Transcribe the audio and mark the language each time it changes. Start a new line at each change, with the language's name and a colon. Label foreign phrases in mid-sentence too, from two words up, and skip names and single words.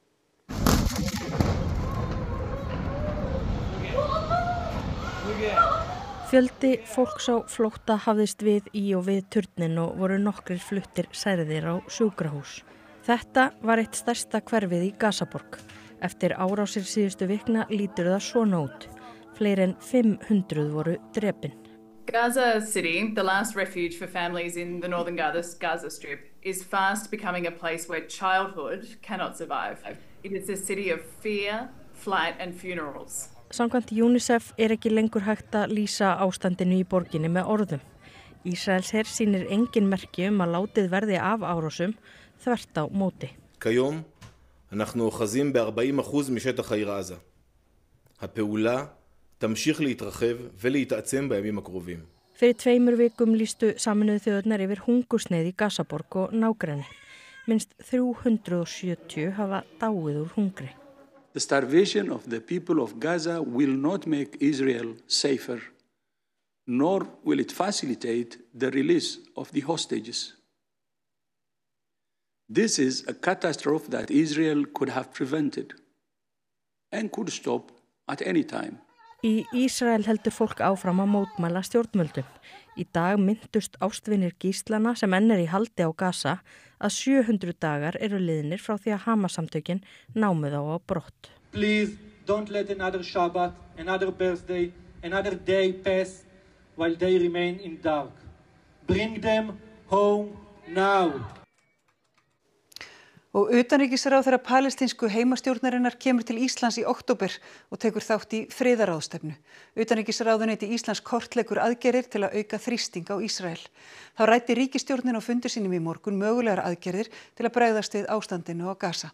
Icelandic: Fjöldi fólks á flótta hafðist við í og við turnin og voru nokkrir fluttir særðir á sjúkrahús. Þetta var eitt stærsta hverfið í Gazaborg. Eftir árásir síðustu vikna lítur það svona út. Fleiri en 500 voru drepin.
English: Gaza City, the last refuge for families in the northern Gaza Strip, is fast becoming a place where childhood cannot survive. It is a city of fear, flight and funerals.
Icelandic: Samkvæmt UNICEF ekki lengur hægt að lýsa ástandinu í borginni með orðum. Ísraelsher sýnir engin merki að látið verði af árásum, þvert á móti.
Hebrew: כיום אנחנו אוחזים ב-40% משטח העיר עזה. הפעולה תמשיך להתרחב ולהתעצם בימים הקרובים.
Icelandic: Fyrir 2 vikum lýstu Sameinuðu þjóðirnar yfir hungursneyð í Gazaborg og nágrenni. Minnst 370 hafa dáið úr hungri.
English: The starvation of the people of Gaza will not make Israel safer, nor will it facilitate the release of the hostages. This is a catastrophe that Israel could have prevented and could stop at any time.
Icelandic: Í Ísrael heldur fólk áfram að mótmæla stjórnvöldum. Í dag myndust ástvinir gíslana sem enn í haldi á Gaza að 700 dagar eru liðnir frá því að Hamas-samtökin námu þá á brott.
English: Please don't let another Shabbat, another birthday, another day pass while they remain in dark. Bring them home now.
Icelandic: Og utanríkisráðherra palestínsku heimastjórnarinnar kemur til Íslands í október og tekur þátt í friðarráðstefnu. Utanríkisráðuneyti Íslands kortleggur aðgerðir til að auka þrýsting á Ísrael. Þá ræddi ríkisstjórnin á fundur sínum í morgun mögulegar aðgerðir til að bregðast við ástandinu á Gaza.